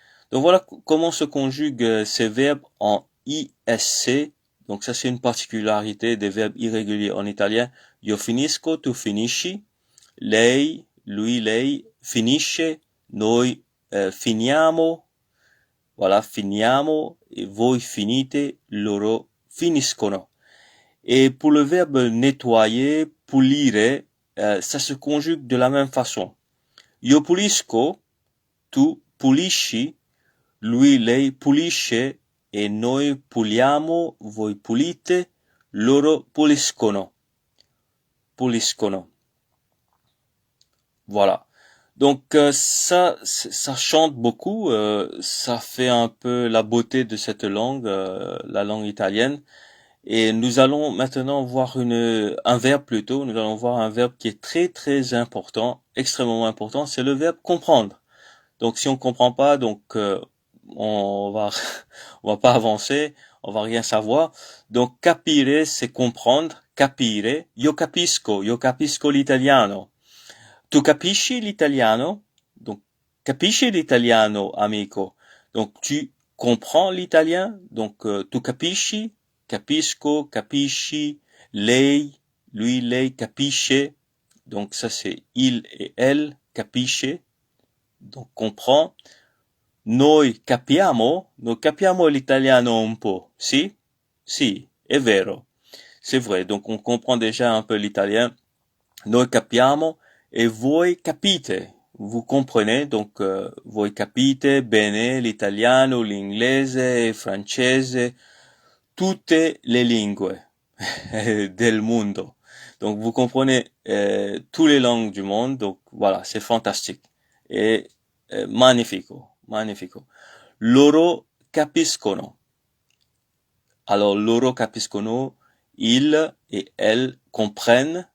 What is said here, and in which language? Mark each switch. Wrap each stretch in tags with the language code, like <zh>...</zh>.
<fr>Donc voilà comment se conjuguent ces verbes en ISC. Donc ça c'est une particularité des verbes irréguliers en italien.</fr> <it>Io finisco, tu finisci, lei, lui, lei finisce, noi finiamo,</it> <fr>voilà,</fr> <it>finiamo,</it> <fr>et</fr> <it>voi finite, loro finiscono.</it> <fr>Et pour le verbe nettoyer, pulire, ça se conjugue de la même façon.</fr> <it>Io pulisco, tu pulisci, lui, lei pulisce e noi puliamo, voi pulite, loro puliscono.</it> <fr>Voilà. Donc ça chante beaucoup, ça fait un peu la beauté de cette langue, la langue italienne. Et nous allons maintenant voir un verbe plutôt, nous allons voir un verbe qui est très très important, extrêmement important, c'est le verbe comprendre. Donc si on comprend pas, donc on va on va pas avancer, on va rien savoir. Donc capire c'est comprendre, capire.</fr> <it>Io capisco l'italiano. Tu capisci l'italiano? Donc capisci l'italiano, amico.</it> <fr>Donc tu comprends l'italien? Donc</fr> <it>tu capisci, capisco, capisci. Lei, lui, lei, capisce.</it> <fr>Donc ça c'est il et elle, capisce. Donc comprend.</fr> <it>Noi capiamo l'italiano un po'. Si? Si, è vero.</it> <fr>C'est vrai. Donc on comprend déjà un peu l'italien.</fr> <it>Noi capiamo</it> <fr>et</fr> <it>voi capite.</it> <fr>Vous comprenez, donc</fr> <it>voi capite bene l'italiano, l'inglese, il francese, tutte le lingue del mondo.</it> <fr>Donc vous comprenez toutes les langues du monde. Donc voilà, c'est fantastique et</fr> <it>magnifico, magnifico. Loro capiscono.</it> <fr>Alors</fr> <it>loro capiscono,</it> <fr>ils et elles comprennent.</fr>